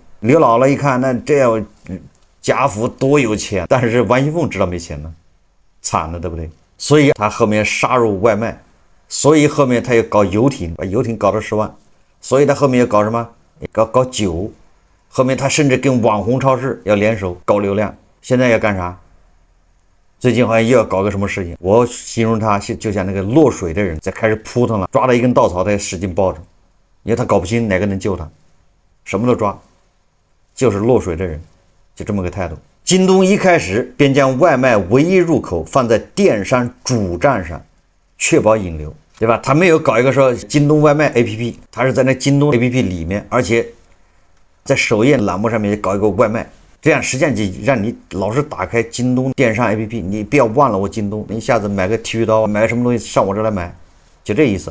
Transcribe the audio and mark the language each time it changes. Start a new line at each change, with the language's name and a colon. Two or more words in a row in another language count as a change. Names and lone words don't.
Chinese: 劉姥姥一看，那這樣賈府多有錢，但是王熙鳳知道沒錢呢，慘了，對不對？所以他後面殺入外賣。所以後面他又搞遊艇，把遊艇搞到10萬，所以他後面又搞什麼？搞酒，後面他甚至跟網紅超市要聯手搞流量。現在要幹啥？最近好像又要搞個什麼事情，我形容他就像那個落水的人在開始撲騰了，抓到一根稻草他也使勁抱着，因為他搞不清哪個能救他，什麼都抓，就是落水的人，就這麼個態度。京東一開始便將外賣唯一入口放在電商主站上，確保引流，對吧？他沒有搞一個說京東外賣 APP， 他是在那京東 APP 裡面，而且在首頁欄目上面搞一個外賣，這樣實際上就讓你老是打開京東電商 APP， 你不要忘了我京東，你一下子買個剃鬚刀，買個什麼東西上我這來買，就這意思啊。